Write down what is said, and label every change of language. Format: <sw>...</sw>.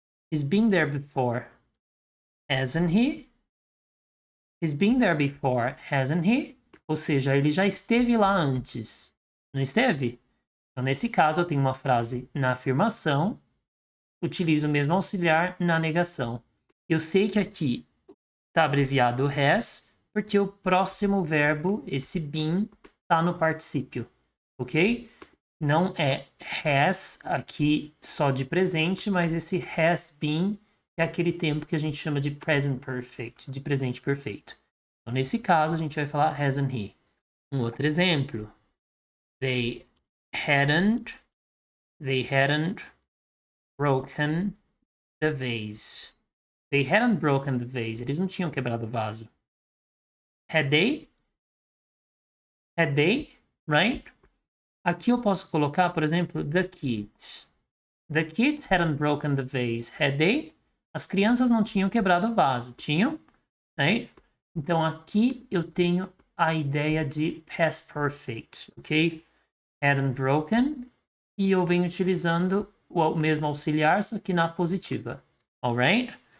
<en>He's been there before, hasn't he? He's been there before, hasn't he?</en> <pt>Ou seja, ele já esteve lá antes. Não esteve? Então, nesse caso, eu tenho uma frase na afirmação, utilizo o mesmo auxiliar na negação. Eu sei que aqui está abreviado has, porque o próximo verbo, esse been, está no particípio, ok? Não é has aqui só de presente, mas esse has been é aquele tempo que a gente chama de present perfect, de presente perfeito. Então, nesse caso, a gente vai falar</pt> <en>hasn't he.</en> <pt>Um outro exemplo.</pt> <en>They hadn't broken the vase. They hadn't broken the vase.</en> <pt>Eles não tinham quebrado o vaso.</pt> <en>Had they? Had they? Right?</en> <pt>Aqui eu posso colocar, por exemplo,</pt> <en>the kids. The kids hadn't broken the vase. Had they?</en> <pt>As crianças não tinham quebrado o vaso. Tinham? Right? Então aqui eu tenho a ideia de past perfect, ok?</pt> <en>Hadn't broken.</en> <pt>E eu venho utilizando o mesmo auxiliar, só que na positiva. Alright?</pt>